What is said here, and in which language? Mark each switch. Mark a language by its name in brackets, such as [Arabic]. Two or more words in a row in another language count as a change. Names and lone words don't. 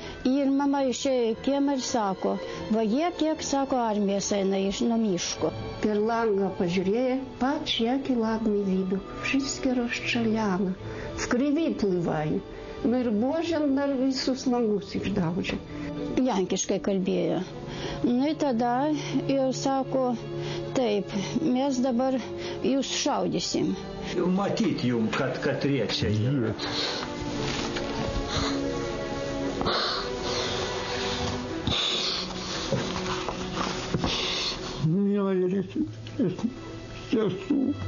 [Lithuanian] Ir mama išėjo į kiemą ir sako, va jie kiek, sako, armijos eina nuo miško. Per langą pažiūrėjo, [Polish] patrz jaki ładny widok, wszystkie rozstrzeliane, w krwi pływają. [Lithuanian] Nu ir buožiam dar visus langus išdaužė. Lenkiškai kalbėjo. Nu ir tada jau sako, taip, mes dabar jūs šaudysim. Matyt jum, kad riečia yra. Mielė sesuo.